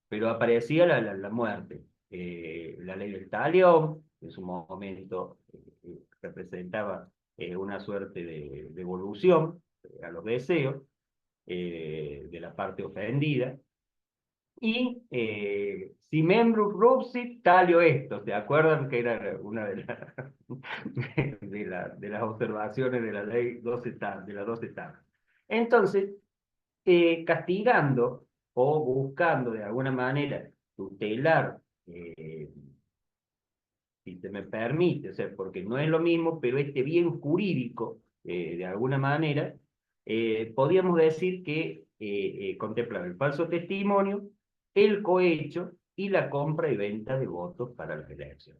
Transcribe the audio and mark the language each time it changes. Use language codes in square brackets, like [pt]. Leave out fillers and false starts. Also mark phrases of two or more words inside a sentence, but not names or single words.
[es] pero aparecía la muerte. La ley del talión, en su momento representaba una suerte de evolución a los deseos de la parte ofendida, y [la] si membrum rupsit, talio esto. [es] ¿Se acuerdan que era una de las observaciones de la ley 12 de las 12 tablas? Entonces, castigando o buscando de alguna manera tutelar, si se me permite, o sea, porque no es lo mismo, pero este bien jurídico, de alguna manera, podríamos decir que contemplaba el falso testimonio, el cohecho y la compra y venta de votos para las elecciones.